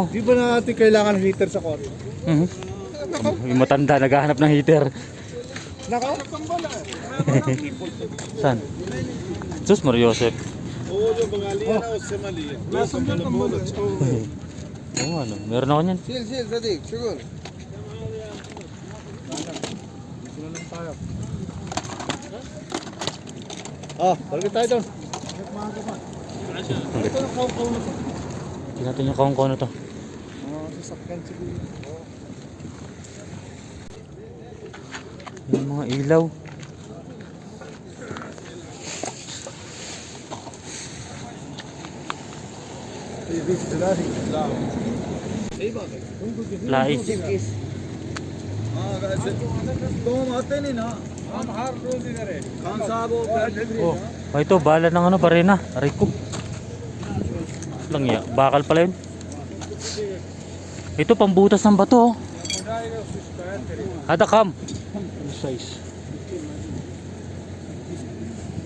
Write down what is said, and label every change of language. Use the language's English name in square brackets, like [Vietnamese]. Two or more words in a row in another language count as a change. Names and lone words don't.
[Filipino] Di ba natin kailangan heater sa kotse? Yung matanda naghahanap ng heater. Nako? Saan? Sus Mario Joseph. Oo ano, meron ako niyan. चिल चिल सदीक शुगर Balik tayo doon. Tingnan natin yung kaong-kaong na to. Sasakyan siguro. Yung mga ilaw. Lais. [Hindi] तुम आते नहीं ना खान साहब [Filipino] Oh, ito bala ng ano, barena. Aray ko. Lang ya, bakal pala yun. Ito pambutas ng bato. Oh. Ada kam. Size.